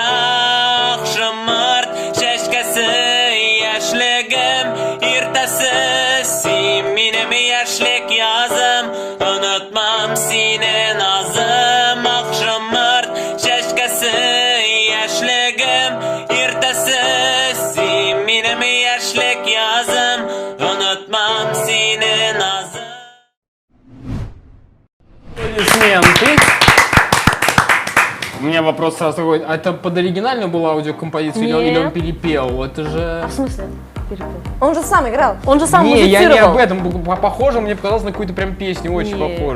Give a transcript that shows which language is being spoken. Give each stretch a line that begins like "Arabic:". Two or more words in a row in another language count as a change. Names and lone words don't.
Tatar: Ак шымырт чәчкәсе, яшьлегем иртәсе, син минем яшьлек язым, онытмам сине назым. Ак шымырт чәчкәсе, яшьлегем иртәсе, син минем яшьлек язым, онытмам сине назым.
Russian: Аплодисменты. У меня вопрос сразу такой, а это под оригинальную была аудиокомпозицию или он перепел? Это же... В смысле? Он же сам играл. Он же сам Не, музицировал. я не об этом. Похоже, мне показалось на какую-то прям песню, очень похоже.